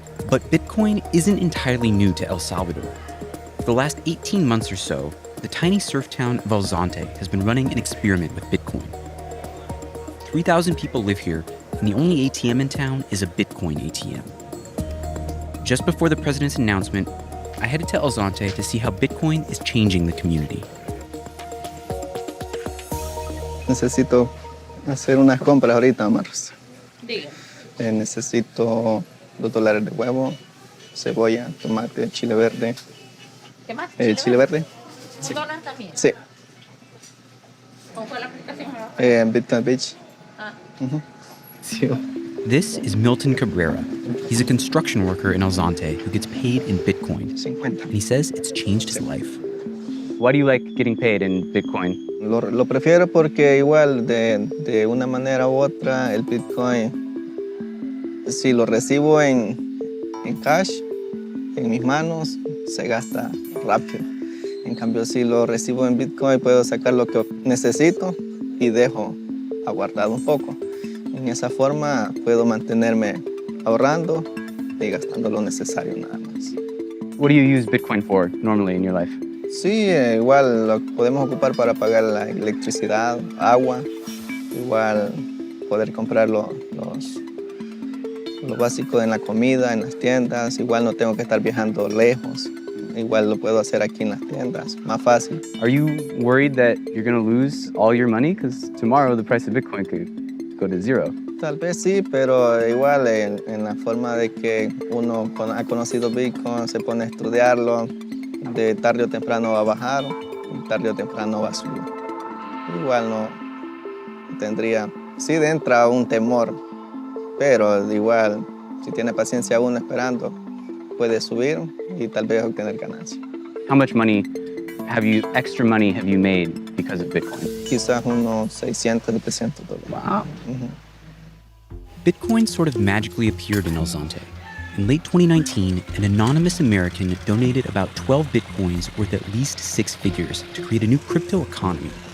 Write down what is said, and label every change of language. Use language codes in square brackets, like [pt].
[en] But Bitcoin isn't entirely new to El Salvador. For the last 18 months or so, the tiny surf town of Zonte has been running an experiment with Bitcoin. 3,000 people live here, and the only ATM in town is a Bitcoin ATM. Just before the president's announcement, I headed to El Zonte to see how Bitcoin is changing the community. [es] Necesito hacer unas compras ahorita, Marcos. Diga. Necesito $2 de huevo, cebolla, tomate, chile verde. ¿Qué más? Chile verde. ¿Un dólar también? Sí. ¿Cómo fue la aplicación? Bitcoin Beach. Ah. Sí. [en] This is Milton Cabrera. He's a construction worker in El Zonte who gets paid in Bitcoin. 50. And he says it's changed his life. Why do you like getting paid in Bitcoin? [es] Lo prefiero porque igual de una manera u otra el Bitcoin, si lo recibo en cash, en mis manos, se gasta rápido. En cambio, si lo recibo en Bitcoin, puedo sacar lo que necesito y dejo aguardado un poco. En esa forma puedo mantenerme ahorrando y gastando lo necesario nada más. [en] What do you use Bitcoin for normally in your life? [es] Sí, igual lo podemos ocupar para pagar la electricidad, agua, igual poder comprar lo básico en la comida, en las tiendas, igual no tengo que estar viajando lejos, igual lo puedo hacer aquí en las tiendas, más fácil. [en] Are you worried that you're going to lose all your money? Because tomorrow the price of Bitcoin could go to zero. [es] Tal vez sí, pero igual en la forma de que uno ha conocido Bitcoin, se pone a estudiarlo, de tarde o temprano va a bajar, y tarde o temprano va a subir. Igual no tendría, sí entra un temor, pero igual si tiene paciencia uno esperando, puede subir y tal vez obtener ganancia. [en] How much money extra money have you made because of Bitcoin? [es] Quizás unos $600, $700. [en] Wow. Mm-hmm. Bitcoin sort of magically appeared in El Zonte. In late 2019, an anonymous American donated about 12 Bitcoins worth at least 6 figures to create a new crypto economy.